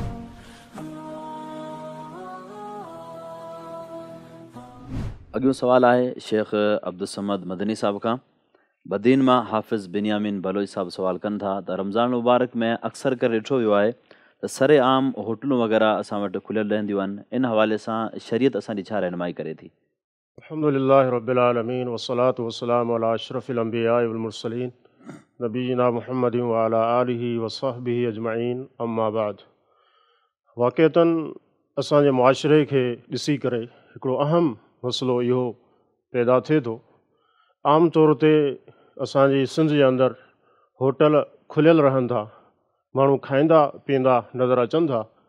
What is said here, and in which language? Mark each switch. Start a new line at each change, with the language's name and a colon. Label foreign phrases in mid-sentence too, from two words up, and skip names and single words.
Sindhi: अॻियो सवाल आहे शेख अब्दुलसमद मदनी साहब खां। बदीन मां हाफ़िज़ बिनियामिन बलोच साहब सवाल कनि था त रमज़ान मुबारक में अक्सर करे ॾिठो वियो आहे त सरे आम होटलूं वग़ैरह असां वटि खुलियल रहंदियूं आहिनि, इन हवाले सां शरीयत असांजी छा रहनुमाई करे थी?
Arabic: الحمد لله رب العالمين والصلاة والسلام على أشرف الأنبياء والمرسلين نبينا محمد وعلى آله وصحبه أجمعين، أما بعد.
Sindhi: वाक़अतन असांजे मुआशिरे खे ॾिसी करे हिकिड़ो अहम मसइलो इहो पैदा थिए थो। आम तौर ते असांजी सिंध जे अंदरि होटल खुलियल रहनि था, माण्हू खाईंदा पीअंदा नज़र अचनि था।